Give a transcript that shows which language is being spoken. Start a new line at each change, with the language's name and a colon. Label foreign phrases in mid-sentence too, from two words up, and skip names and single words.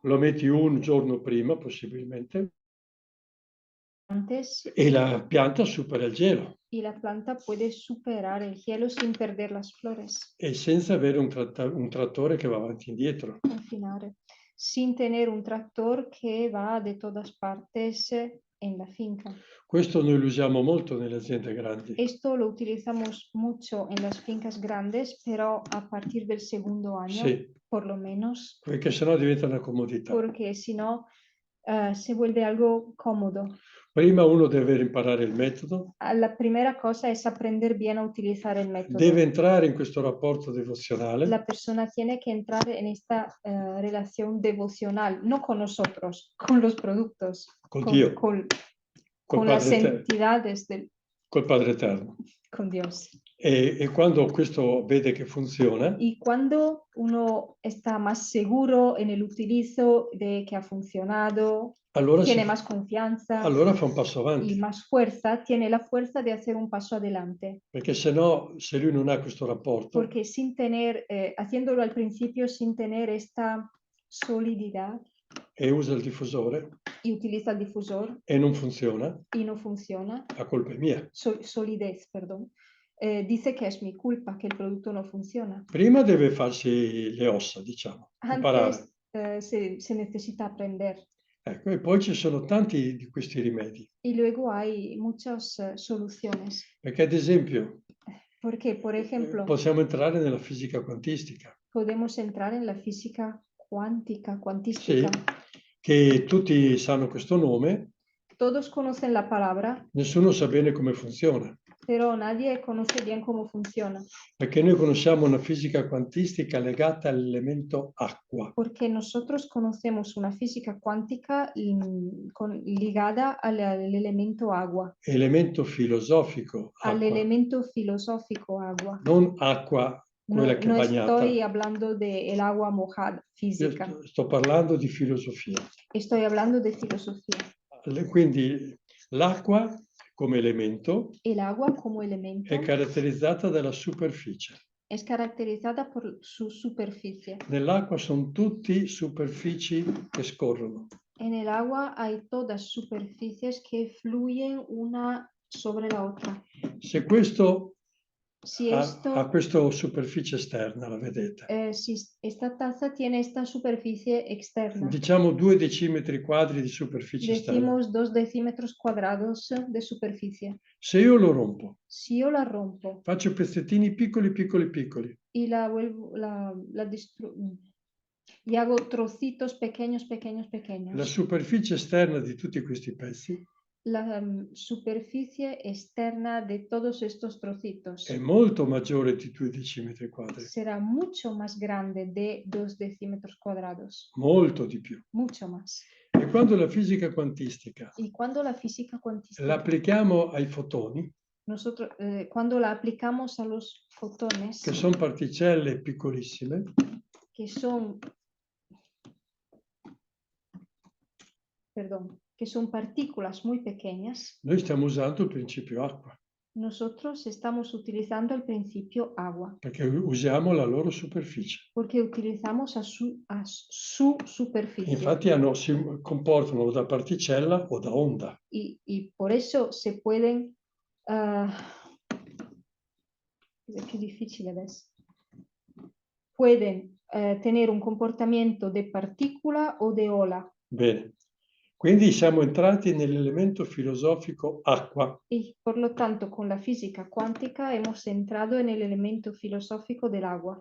Italian: Lo metti un giorno prima, possibilmente.
Spanish: Antes.
Italian: E la pianta supera il gelo.
Spanish: Y la planta puede superar el hielo sin perder las flores.
Italian: E senza avere un trattore che va avanti e indietro. Confinare.
Spanish: Sin tener un tractor que va de todas partes en la finca.
Italian: Questo noi lo usiamo molto nelle aziende grandi.
Spanish: Esto lo utilizamos mucho en las fincas grandes, pero a partir del segundo año,
Italian: sì.
Spanish: por lo menos.
Italian: Perché sennò diventa una comodità.
Spanish: Porque si no, se vuelve algo cómodo.
Italian: Prima uno deve imparare il metodo,
Spanish: La primera cosa es aprender bien a utilizar el método.
Italian: deve entrare in questo rapporto devozionale,
Spanish: La persona tiene que entrar en esta relación devocional, no con nosotros, con los productos,
Italian: Con Dio,
Spanish: con
Italian: col
Spanish: las
Italian: Padre Eterno,
Spanish: entidades
Italian: col Padre Eterno.
Spanish: con Dios.
Italian: E quando questo vede che funziona,
Spanish: Y cuando uno está más seguro en el utilizo de que ha funcionado,
Italian: allora,
Spanish: tiene más confianza
Italian: allora fa un passo
Spanish: y
Italian: avanti,
Spanish: más fuerza, tiene la fuerza de hacer un paso adelante.
Italian: perché se no, se lui non ha questo rapporto,
Spanish: Porque sin tener, haciéndolo al principio sin tener esta solididad
Italian: e usa il diffusore
Spanish: y utiliza el difusor
Italian: e non funziona,
Spanish: y no funciona,
Italian: la colpa è mia.
Spanish: solidez, perdón, dice que es mi culpa que el producto no funciona.
Italian: Prima deve farsi le ossa, diciamo, imparare.
Spanish: Antes se necesita aprender.
Italian: Ecco, e poi ci sono tanti di questi rimedi,
Spanish: Y luego hay muchas soluciones.
Italian: perché ad esempio
Spanish: Porque, por ejemplo,
Italian: possiamo entrare nella fisica quantistica,
Spanish: podemos entrar en la física cuántica,
Italian: sì,
Spanish: cuantística.
Italian: che tutti sanno questo nome,
Spanish: Todos conocen la palabra,
Italian: nessuno sa bene come funziona,
Spanish: pero nadie conoce bien cómo funciona.
Italian: perché noi conosciamo una fisica quantistica legata all'elemento acqua.
Spanish: Porque nosotros conocemos una física cuántica ligada al elemento agua,
Italian: Elemento filosofico
Spanish: al
Italian: acqua,
Spanish: elemento filosófico agua.
Italian: non acqua
Spanish: No,
Italian: quella che è
Spanish: no
Italian: bagnata.
Spanish: estoy hablando del agua mojada
Italian: Io
Spanish: física,
Italian: sto parlando di filosofia.
Spanish: estoy hablando de filosofía.
Italian: Quindi l'acqua come elemento
Spanish: El agua como elemento
Italian: è caratterizzata dalla superficie.
Spanish: es caracterizada por su superficie.
Italian: Nell'acqua sono tutti superfici che scorrono.
Spanish: En el agua hay todas superficies que fluyen una sobre la otra.
Italian: Se questo
Spanish: Si,
Italian: ha questa superficie esterna, la vedete?
Spanish: si esta taza tiene esta superficie externa,
Italian: Diciamo 2 decimetri quadri di superficie esterna.
Spanish: decimos 2 decímetros cuadrados de superficie.
Italian: Se io lo rompo,
Spanish: Si yo la rompo
Italian: faccio pezzettini piccoli, piccoli, piccoli,
Spanish: y y hago trocitos pequeños, pequeños,
Italian: la
Spanish: pequeños,
Italian: superficie esterna di tutti questi pezzi
Spanish: la superficie externa de todos estos trocitos
Italian: è molto maggiore di 2 decimetri quadri,
Spanish: será mucho más grande de 2 decímetros cuadrados,
Italian: molto di più.
Spanish: mucho más.
Italian: E quando la fisica quantistica
Spanish: Y cuando la física cuantística,
Italian: la applichiamo ai fotoni,
Spanish: nosotros, cuando la aplicamos a los fotones,
Italian: che sono particelle piccolissime,
Spanish: que son partículas muy pequeñas,
Italian: noi stiamo usando il principio acqua,
Spanish: nosotros estamos utilizando el principio agua,
Italian: perché usiamo la loro superficie.
Spanish: porque utilizamos a su superficie.
Italian: Infatti si comportano o da particella o da onda.
Spanish: Y por eso se pueden... es
Italian: più difficile adesso.
Spanish: Pueden tener un comportamiento de partícula o de ola.
Italian: Bene. Quindi siamo entrati nell'elemento filosofico acqua.
Spanish: Y por lo tanto, con la física cuántica hemos entrado en el elemento filosófico del agua.